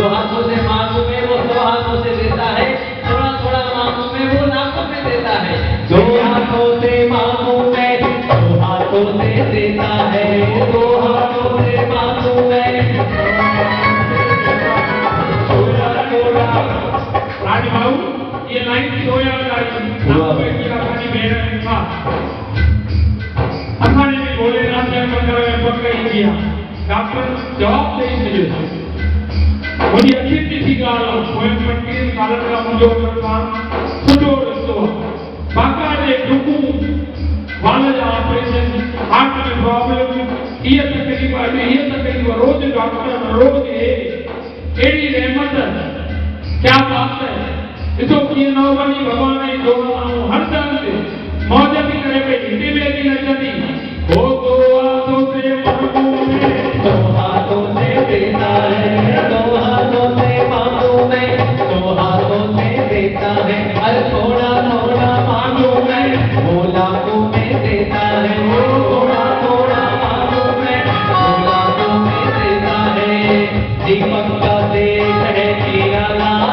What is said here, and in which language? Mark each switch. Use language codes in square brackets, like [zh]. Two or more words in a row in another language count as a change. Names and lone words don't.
[hi] हाथों से मांगू में वो दो हाथों से देता है थोड़ा थोड़ा मांगू में वो लाखों में देता है दो हाथों से मांगू में दो हाथों से देता है दो हाथों से मांगू में थोड़ा थोड़ा [sd] राजभाऊ [hi] ये लाइन की दो याद आई [sd] असांजी भेण था असांजे बि भोलेनाथ जे मंदर में पग कई थी डॉक्टर जवाब ॾेई छॾियो मुंहिंजी अखियुनि ॾिठी ॻाल्हि आहे पोयनि 25 सालनि खां मुंहिंजो सां सुठो रस्तो आहे बाक़ाइदे डुकूं वाल जा ऑपरेशन हार्ट में प्रॉब्लम इहे तकलीफ़ रोज़ डॉक्टर रोज़ अहिड़ी रहमत [hi] क्या बात है [sd] ॾिसो कीअं न वञी भॻवान जी दुआ हर तरह ते मौज थी करे पई हिते बि अची नचंदी हो [hi] तो हाथों से मांगू मैं दो हाथों से देता है दो हाथों से मांगू मैं दो हाथों से देता है अरे थोड़ा थोड़ा मांगू मैं वो लाखों में देता है वो थोड़ा थोड़ा मांगू मैं वो लाखों में देता है दीपक का देश है निराला